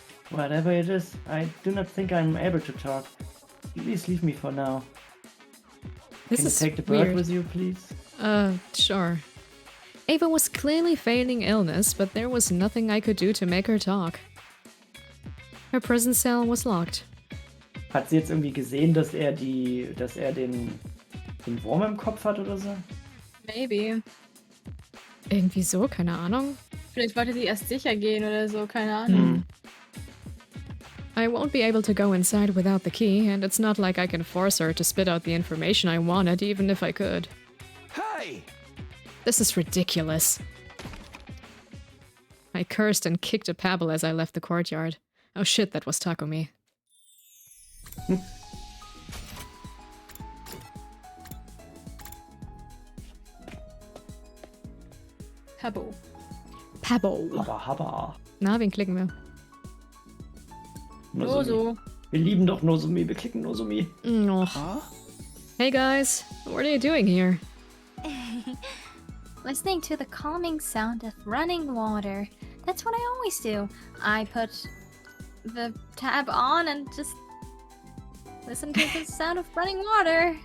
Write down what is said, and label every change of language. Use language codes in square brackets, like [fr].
[en] Whatever it is, I do not think I'm able to talk. Please leave me for now. This Can you is take the bird weird. with you, please? Sure. Ava was clearly feigning illness, but there was nothing I could do to make her talk. Her prison cell was locked. [de] Hat sie jetzt irgendwie gesehen, dass er den Wurm im Kopf hat oder so? [en] Maybe. [de] Irgendwie so, keine Ahnung. Vielleicht wollte sie erst sicher gehen oder so, keine Ahnung. [en] I won't be able to go inside without the key, and it's not like I can force her to spit out the information I wanted, even if I could. Hey! This is ridiculous. I cursed and kicked a pebble as I left the courtyard. Oh shit, that was Takumi. Pebble. Pebble. Habba. [de] Na, wen klicken wir? Nur so. Wir lieben doch Nozomi, wir klicken Nozomi. Oh. [en] Hey guys, what are you doing here? Listening to the calming sound of running water. That's what I always do. I put the tab on and just listen to the sound of running water.